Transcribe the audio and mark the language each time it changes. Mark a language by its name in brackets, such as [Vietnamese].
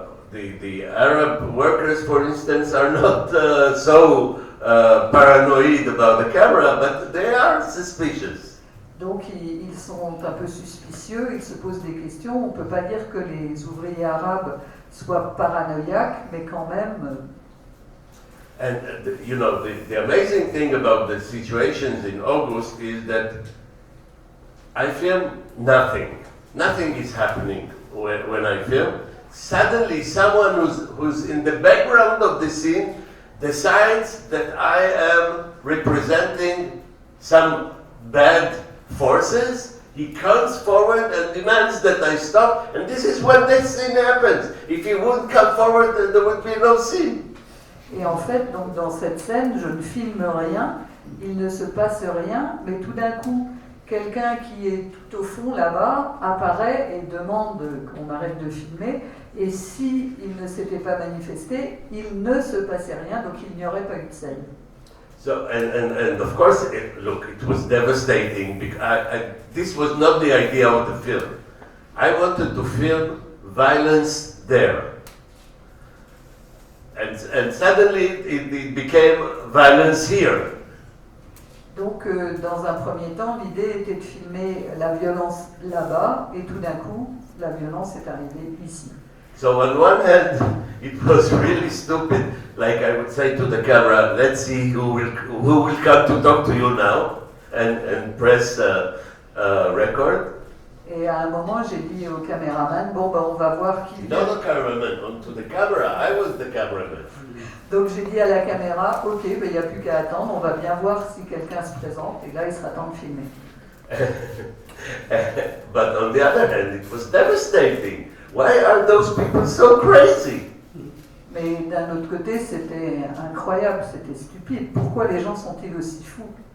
[English] The Arab workers, for instance, are not so paranoid about the camera, but they are suspicious. [French] Donc ils sont un peu suspicieux, ils se posent des questions. On ne peut pas dire que les ouvriers arabes soient paranoïaques, mais quand même. [English] And you know, the amazing thing about the situations in August is that I film nothing. Nothing is happening when I film. Suddenly someone who's in the background of the scene decides that I am representing some bad forces. He comes forward and demands that I stop, and this is when this scene happens. If he wouldn't come forward, then there would be no scene. [French] Et en fait, donc dans cette scène, je ne filme rien, il ne se passe rien, mais tout d'un coup, quelqu'un qui est tout au fond là-bas apparaît et demande qu'on arrête de filmer, et si il ne s'était pas manifesté, il ne se passait rien, donc il n'y aurait pas eu de scène. [English] So, and of course, look, it was devastating, because this was not the idea of the film. I wanted to film violence there. And suddenly it became violence here. [French] Donc, dans un premier temps, l'idée était de filmer la violence là-bas, et tout d'un coup, la violence est arrivée ici. [English] So on one hand, it was really stupid. Like I would say to the camera, let's see who will come to talk to you now, and press record. [French] Et à un moment, j'ai dit au caméraman, bon, ben, on va voir qui vient. [English] Not the cameraman, onto the camera. I was the cameraman. [French] Donc j'ai dit à la caméra, ok, ben, il n'y a plus qu'à attendre, on va bien voir si quelqu'un se présente, et là, il sera temps de filmer. [English] But on the other hand, it was devastating. Why are those people so crazy? [French] Mais d'un autre côté, c'était incroyable, c'était stupide. Pourquoi les gens sont-ils aussi fous?